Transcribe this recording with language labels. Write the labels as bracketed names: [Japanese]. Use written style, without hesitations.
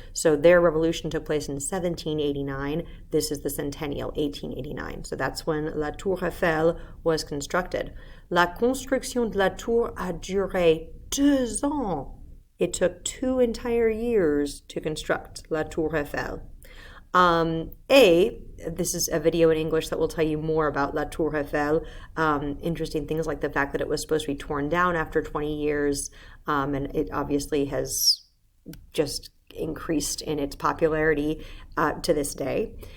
[English] So their revolution took place in 1789. This is the centennial, 1889. So that's when la Tour Eiffel was constructed. [French] La construction de la tour a duré 2 ans. [English] It took 2 entire years to construct la Tour Eiffel. This is a video in English that will tell you more about la Tour Eiffel. Interesting things like the fact that it was supposed to be torn down after 20 years, and it obviously has just increased in its popularity to this day.